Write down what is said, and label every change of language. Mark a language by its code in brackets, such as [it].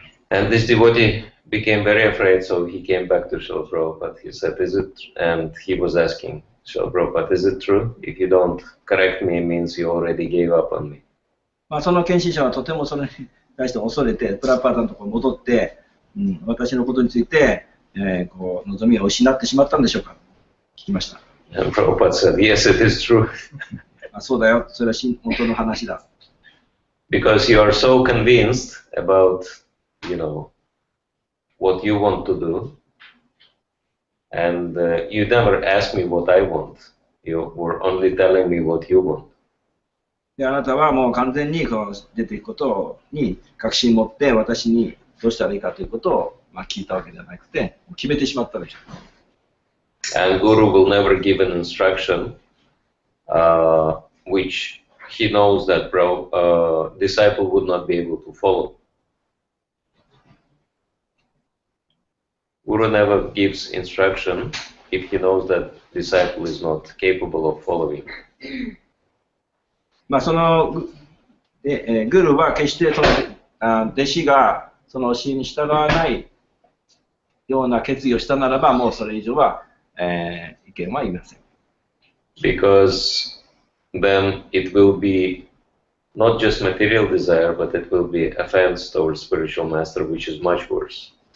[en] And this devotee became very afraid, so he came back to Srila Prabhupada. He said, is it? And he was asking Srila Prabhupada, is it true? If you don't correct me, it means you already gave up on me. [ja] その献身者はとてもそれに対して恐れて、プラパードのところに戻って、私のことについて、望みを失ってしまったんでしょうか聞きました。 [en] And Prabhupada said, yes, it is true. [ja] そうだよ、それは本当の話だ。 [en] Because you are so convinced about, what you want to do, and you never ask me what I want. You were only telling me what you want. [ja] であなたはもう完全に出ていくことに確信を持って私にどうしたらいいかということを聞いたわけじゃなくて決めてしまったでしょう。 [en] And Guru will never give an instruction which he knows that disciple would not be able to follow. Guru never gives instruction if he knows that disciple is not capable of following. [ja] そのグルは決してその弟子がその教えに従わないような決意をしたならばもうそれ以上は、意見は言いません。 [en] Because then it will be not just material desire, but it will be offense towards spiritual master, which is much worse.